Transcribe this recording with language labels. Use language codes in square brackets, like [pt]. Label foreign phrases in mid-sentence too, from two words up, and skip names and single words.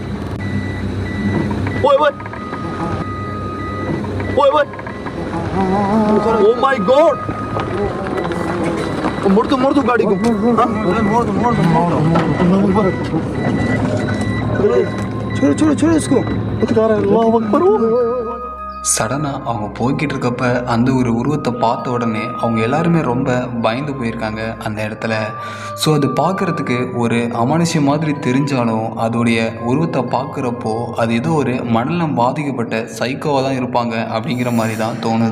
[hi] ओए [en] oh my god [hi] मोड़ दो गाड़ी को मोड़ दो छोड़ो इसको [ar] الله أكبر. [ta] சடனாக அவங்க போய்கிட்டு இருக்கப்ப அந்த ஒரு உருவத்தை பார்த்த உடனே அவங்க எல்லாருமே ரொம்ப பயந்து போயிருக்காங்க அந்த இடத்துல. ஸோ அது பார்க்குறதுக்கு ஒரு அமானுஷ்யம் மாதிரி தெரிஞ்சாலும் அதோடைய உருவத்தை பார்க்குறப்போ அது ஏதோ ஒரு மண்டலம் பாதிக்கப்பட்ட சைக்கோவாக தான் இருப்பாங்க அப்படிங்கிற மாதிரி தான் தோணுது.